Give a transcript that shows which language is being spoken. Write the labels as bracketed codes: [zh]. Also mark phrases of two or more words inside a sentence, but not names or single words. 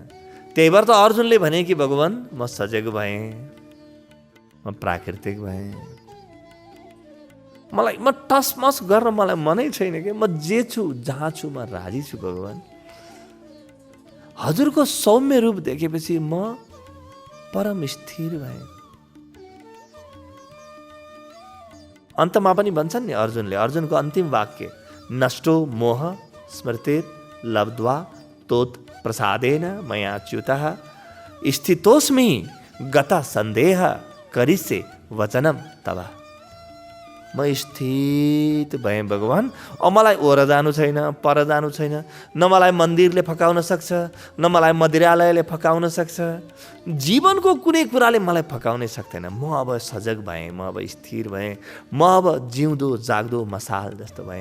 [ne] त्यही भएर त अर्जुनले भने कि भगवान म सजग भएँ, म प्राकृतिक भएँ, म टसमस गर्न मलाई मनै छैन कि म जे छु जहाँ छु म राजी छु भगवान। हजुरको सौम्य रूप देखेपछि म परम स्थिर भएँ। अन्तमा पनि भन्छन् नि अर्जुनले, अर्जुनको अन्तिम वाक्य, [sa] नष्टो मोह स्मृतिर लब्ध्वा तोत प्रसादेन मया च्युतः स्थितोस्मि गता संदेह करिष्ये वचनम तव। [ne] म स्थित भएँ भगवान। अब मलाई ओर जानु छैन, पर जानु छैन। न मलाई मन्दिरले फकाउन सक्छ, न मलाई मदिरालयले फकाउन सक्छ। जीवनको कुनै कुराले मलाई फकाउनै सक्दैन। म अब सजग भएँ, म अब स्थिर भएँ। म अब जिउँदो जाग्दो मसाल जस्तो भएँ।